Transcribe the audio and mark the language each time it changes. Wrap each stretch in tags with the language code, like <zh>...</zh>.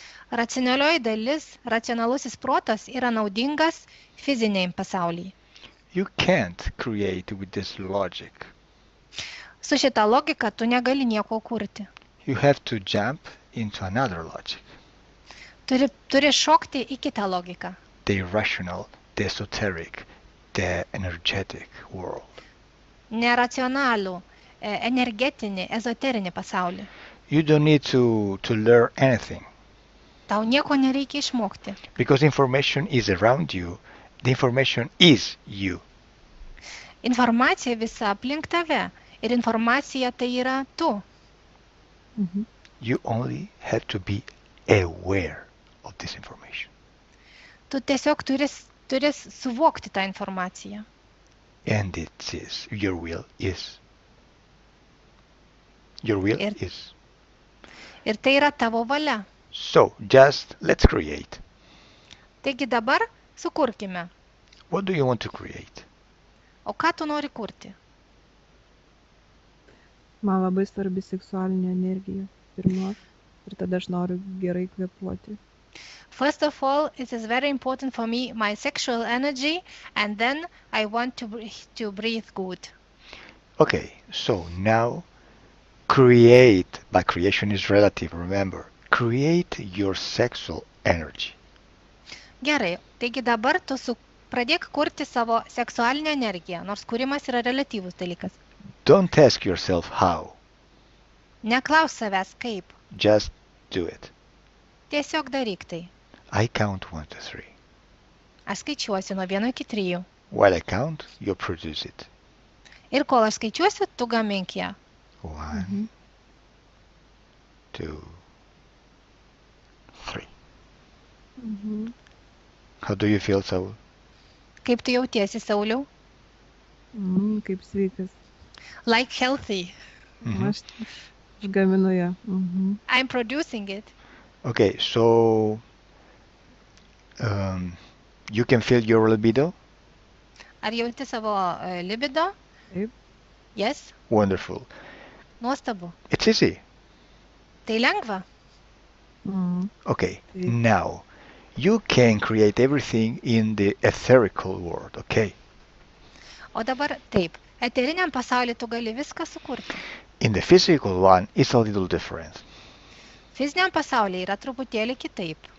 <lt>Racionalioji dalis, racionalusis protas yra naudingas fiziniam pasaulyje.</lt> <en>You can't create with this logic.</en> <lt>Su šita logika tu negali nieko kurti.</lt> <en>You have to jump into another logic.</en> <lt>Turi šokti į kitą logiką.</lt> <en>The irrational, the esoteric, the energetic world.</en> <lt>Neracionalų, energetinį, ezoterinį pasaulį.</lt> <en>You don't need to learn anything.</en> <lt>Tau nieko nereikia išmokti.</lt> <en>Because information is around you. The information is you.</en> <lt>Informacija visa aplink tave. Ir informacija tai yra tu.</lt> <en>You only have to be aware of this information.</en> <lt>Tu tiesiog turi suvokti tą informaciją.</lt> <en>And it is, your will is. Your will is.</en> <lt>Ir tai yra tavo valia.</lt> <en>So, just let's create.</en> <lt>Taigi dabar sukurkime.</lt> <en>What do you want to create?</en> <lt>O ką tu nori kurti? Man labai svarbi seksualinė energija. Pirma. Ir tada aš noriu gerai kvėpuoti.</lt> <en>First of all, it is very important for me, my sexual energy, and then I want to breathe good. Okay, so now create, but creation is relative, remember. Create your sexual energy.</en> <lt>Gerai, taigi dabar tu pradėk kurti savo seksualinę energiją, nors kūrimas yra relatyvus dalykas.</lt> <en>Don't ask yourself how.</en> <lt>Neklaus savęs kaip,</lt> <en>Just do it.</en> <lt>tiesiog daryk tai.</lt> <en>I count 1, 2, 3.</en> <lt>Aš skaičiuosiu nuo 1 iki 3.</lt> <en>While I count, you produce it.</en> <lt>Ir kol aš skaičiuosiu, tu gamink ją.</lt> <en>1, 2, 3. Mhm. How do you feel, Saul?</en> <lt>Kaip tu jautiesi, Sauliau? Kaip sveikas.</lt> <en>Like healthy. Mhm.</en> <lt>Aš gaminu ją. Mhm.</lt> <en>I'm producing it. Okay, so you can feel your libido?</en> <lt>Ar jauti savo libido? Taip.</lt> <en>Yes? Wonderful.</en> <lt>Nuostabu.</lt> <en>It's easy.</en> <lt>Tai lengva. Mhm.</lt> <en>Okay,</en> <lt>Taip.</lt> <en>now you can create everything in the etherical world, okay?</en> <lt>O dabar taip. Eteriniam pasaulyje tu gali viską sukurti.</lt> <en>In the physical one, it's a little different.</en> <lt>Fiziniam pasaulyje yra truputėlį kitaip.</lt>